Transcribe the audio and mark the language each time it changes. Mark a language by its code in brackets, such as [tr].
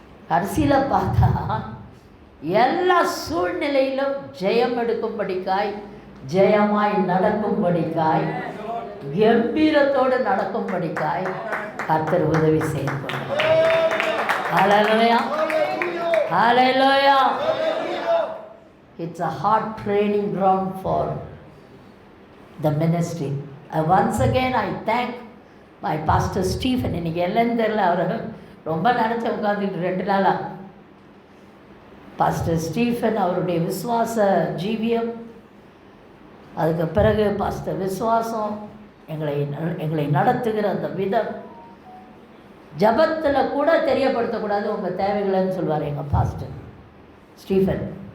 [ta] கடைசியில் பார்த்தா எல்லா சூழ்நிலையிலும் ஜெயம் எடுக்கும்படிக்காய், ஜெயமாய் நடக்கும்படிக்காய், கம்பீரத்தோடு நடக்கும்படிக்காய் கர்த்தர் உதவி செய்து கொண்டார். ஹல்லேலூயா, ஹல்லேலூயா. [en] It's a hard training ground for the ministry. Once again I thank my pastor Stephen. [ta] இன்னைக்கு எல்லாம் தெரியல, அவர் ரொம்ப நினச்ச உட்காந்துட்டு 2 நாளாக. பாஸ்டர் ஸ்டீஃபன் அவருடைய விசுவாச ஜீவியம், அதுக்கு பிறகு பாஸ்டர் விசுவாசம், எங்களை நடத்துகிற அந்த விதம், ஜபத்தில் கூட தெரியப்படுத்தக்கூடாது உங்கள் தேவைகளைன்னு சொல்லுவார் எங்கள் பாஸ்டர் ஸ்டீஃபன்.